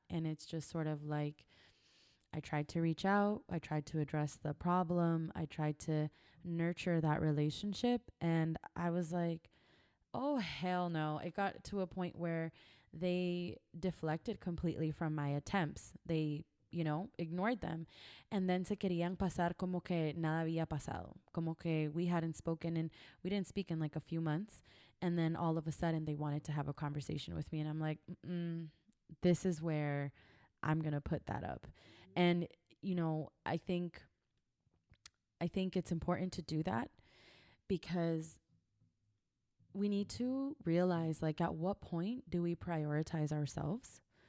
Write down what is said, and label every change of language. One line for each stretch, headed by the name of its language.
English: And it's just sort of like I tried to reach out, I tried to address the problem, I tried to nurture that relationship. And I was like, oh, hell no. It got to a point where they deflected completely from my attempts. They, ignored them. And then
Spanish: se querían pasar como que nada había pasado. Como que
English: we hadn't spoken and we didn't speak in like a few months. And then all of a sudden they wanted to have a conversation with me. And I'm like, this is where I'm going to put that up. And, I think it's important to do that because we need to realize, like, at what point do we prioritize ourselves?